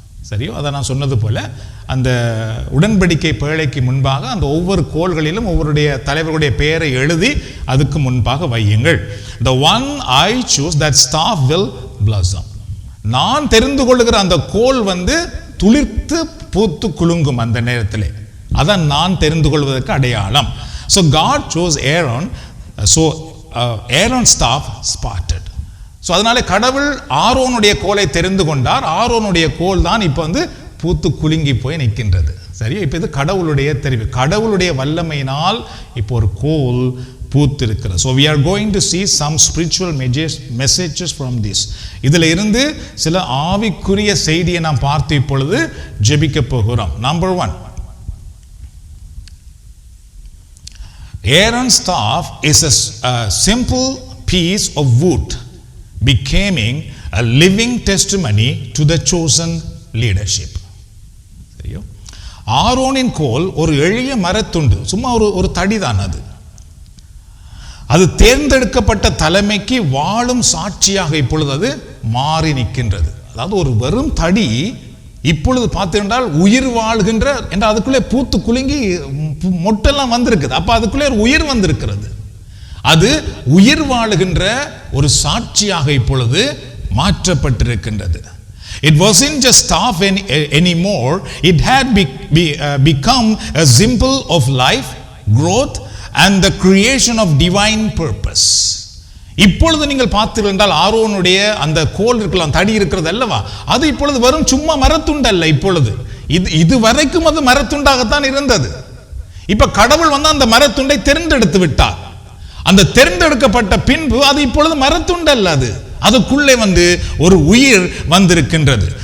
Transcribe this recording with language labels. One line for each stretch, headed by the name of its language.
Tamil: சரியோ, அதை நான் சொன்னது போல அந்த உடன்படிக்கை பேழைக்கு முன்பாக அந்த ஒவ்வொரு கோள்களிலும் ஒவ்வொருடைய தலைவர்களுடைய பெயரை எழுதி அதுக்கு முன்பாக வையுங்கள்.
English: The one I choose, that staff will blossom.
Tamil: நான் தெரிந்து கொள்ளுகிற அந்த கோல் வந்து துளிர்த்து பூத்து குலுங்கும் அந்த நேரத்திலே. அதான் நான் தெரிந்து கொள்வதற்கு அடையாளம்.
English: So God chose Aaron, so Aaron's staff sprouted.
Tamil: So அதனால கடவுள் ஆரோனுடைய கோலை தெரிந்து கொண்டார். ஆரோனுடைய கோல் தான் இப்போ வந்து பூத்து குலுங்கி போய் நிற்கின்றது. சரியா, இப்போ இது கடவுளுடைய தெரிவு, கடவுளுடைய வல்லமையினால் இப்போ ஒரு கோல் பூத்து இருக்கிறது.
English: So we are going to see some spiritual messages from this.
Tamil: இதில் இருந்து சில ஆவிக்குரிய செய்தியை நாம் பார்த்து இப்பொழுது ஜெபிக்க போகிறோம்.
English: Number 1, Aaron's staff is a simple piece of wood becoming a living testimony to the chosen leadership.
Tamil: சரியோ, ஆரோனின் கோல் ஒரு எளிய மரத்துண்டு, சும்மா ஒரு தடிதான். அது தேர்ந்தெடுக்கப்பட்ட தலைமைக்கு வாழும் சாட்சியாக இப்பொழுது அது மாறி நிற்கின்றது. அதாவது ஒரு வெறும் தடி இப்பொழுது பார்த்துக்கிட்டால் உயிர் வாழ்கின்ற என்ற அதுக்குள்ளே பூத்து குலுங்கி மொட்டெல்லாம் வந்திருக்குது. அப்ப அதுக்குள்ளே ஒரு உயிர் வந்திருக்கிறது. அது உயிர் வாழுகின்ற ஒரு சாட்சியாக இப்பொழுது மாற்றப்பட்டிருக்கின்றது.
English: It wasn't just staff anymore. It had become a symbol of life, growth and the creation of divine purpose.
Tamil: இப்பொழுது நீங்கள் பார்த்தீர்கள் என்றால் ஆரோனுடைய அந்த கோல் இருக்கலாம், தடி இருக்கிறது அல்லவா, அது இப்பொழுது வரும் சும்மா மரத்துண்டு அல்ல. இப்பொழுது இது வரைக்கும் அது மரத்துண்டாகத்தான் இருந்தது. இப்ப கடவுள் வந்து அந்த மரத்துண்டை தேர்ந்தெடுத்து விட்டார். அந்த தேர்ந்தெடுக்கப்பட்ட பின்பு அது இப்பொழுது மரத்துண்டு அல்ல, அதுக்குள்ளே வந்து ஒரு உயிர் வந்திருக்கின்றது.